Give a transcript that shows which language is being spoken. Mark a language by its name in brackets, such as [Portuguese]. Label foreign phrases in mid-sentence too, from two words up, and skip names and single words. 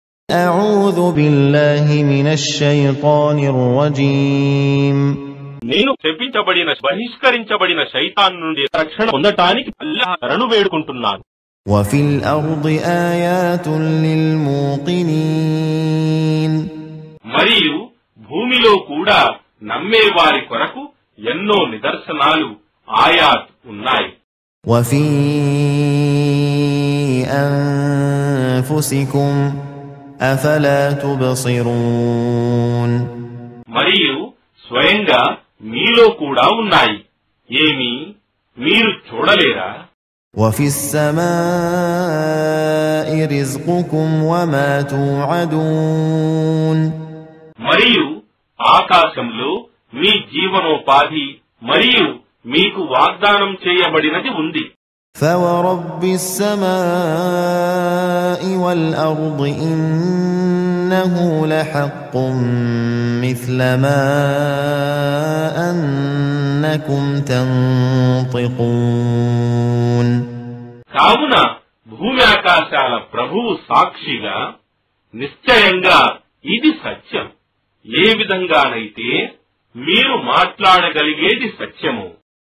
[Arabic] أعوذ بالله من الشيطان الرجيم [Telugu] నేను శపించబడిన బహిష్కరించబడిన శైతాన్ నుండి రక్షణ పొందటానికి అల్లాహ్ను వేడుకుంటున్నాను. [Arabic] وفي الأرض آيات للموقنين [Telugu] మరియు భూమిలో కూడా నమ్మే వారి కొరకు ఎన్నో నిదర్శనాలు ఆయాత్ ఉన్నాయి. [Arabic] وفي أنفسكم أفلا تبصرون [Telugu] మరియు స్వయంగా మీలో కూడా ఉన్నాయి, ఏమి మీరు చూడలేరా? [Arabic] وفي السماء رزقكم وما توعدون [Telugu] మరియు ఆకాశంలో మీ జీవనోపాధి మరియు మీకు వాగ్దానం చేయబడినది ఉంది. [Arabic] فورب السماء والأرض إنه لحق مثل ما أنكم تنطقون [Telugu] కావున భూమి ఆకాశాల ప్రభువు సాక్షిగా నిశ్చయంగా ఇది సత్యం, ఏ విధంగానైతే మీరు మాట్లాడగలిగేది సత్యము.